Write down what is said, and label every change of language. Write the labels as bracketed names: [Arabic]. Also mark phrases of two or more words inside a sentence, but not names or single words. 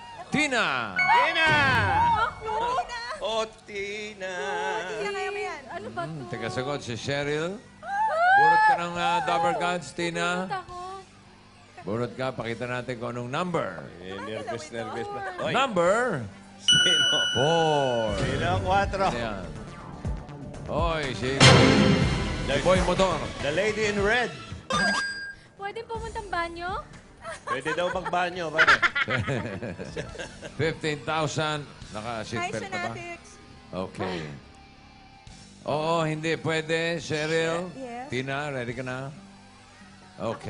[Filipino] Tina! Tina! Tina! Oh, Tina! Tina kaya ba yan? Ano ba to? Teka, sagot si Cheryl. Burot ka ng Dabber Gods, Tina. Ako. Burot ka, pakita natin kung anong number. Nervous pa. Oy, Number sino? 4. Sino ang 4? Ayan. Oy, si Boy Motor. [English] The lady in red. [Filipino] Pwede pumuntang banyo? Pwede daw magbanyo. Pare. 15,000. Hi, Naka-seatbelt ka ba? Sonatics. Okay. Oo, hindi. Pwede. Cheryl. Yes. Tina, ready ka na? Okay.